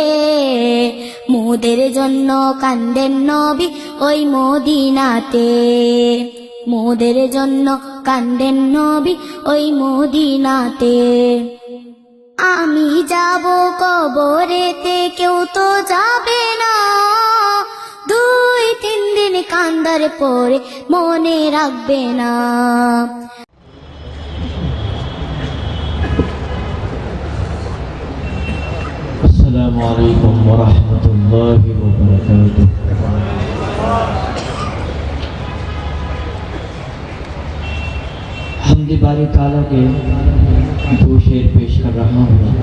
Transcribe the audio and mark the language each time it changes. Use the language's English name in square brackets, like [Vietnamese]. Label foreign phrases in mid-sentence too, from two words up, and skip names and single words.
[Bangla] মোদের জন্য কান্দেন নবী ওই মদিনাতে, মোদের জন্য কান্দেন নবী ওই মদিনাতে। আমি যাব কবরেতে কেউ তো যাবে না, 2-3 দিন কান্দার পরে মনে রাখবে না। [Arabic] السلام عليكم ورحمة الله وبركاته۔ [Urdu] حمد باری تعالیٰ کے 2 شعر پیش کر رہا ہوں۔